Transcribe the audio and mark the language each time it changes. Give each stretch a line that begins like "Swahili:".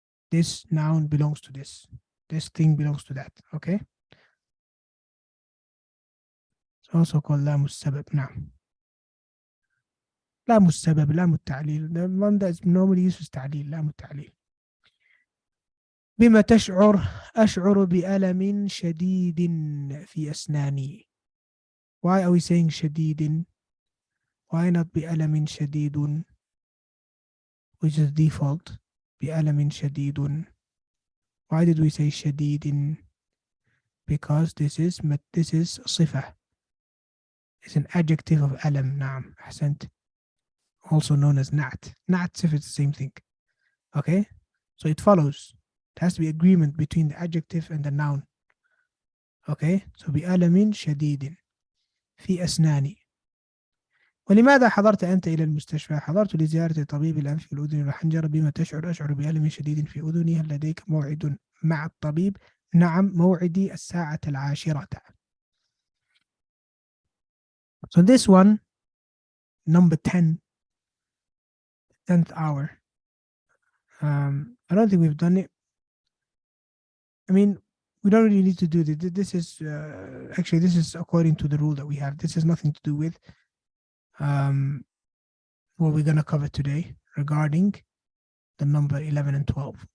English: This noun belongs to this. This thing belongs to that, okay? It's also called lam al-sabab, نعم.
Arabic: لام السبب لام التعليل.
English: The one that's normally used is
Arabic: تعليل لام التعليل. بما تشعر أشعر بألم شديد في أسناني.
English: Why are we saying شديد? Why not
Arabic: بألم شديد,
English: which is default?
Arabic: بألم شديد.
English: Why did we say شديد? Because this is صفة. It's an adjective of ألم.
Arabic: نعم أحسنت.
English: Also known as نعت. نعت صفة, it's the same thing. Okay? So it follows. It has to be agreement between the adjective and the noun. Okay? So
Arabic: بألم شديد في أسناني. ولماذا حضرت أنت إلى المستشفى؟ حضرت لزيارة طبيب الأنف والأذن والحنجرة. بما تشعر أشعر بألم شديد في أذني. هل لديك موعد مع الطبيب؟ نعم موعدي 10:10.
English: So this one, number 10, 10th hour. I don't think we've done it. I mean, we don't really need to do this. This is actually, this is according to the rule that we have. This has nothing to do with what we're going to cover today regarding the number 11 and 12.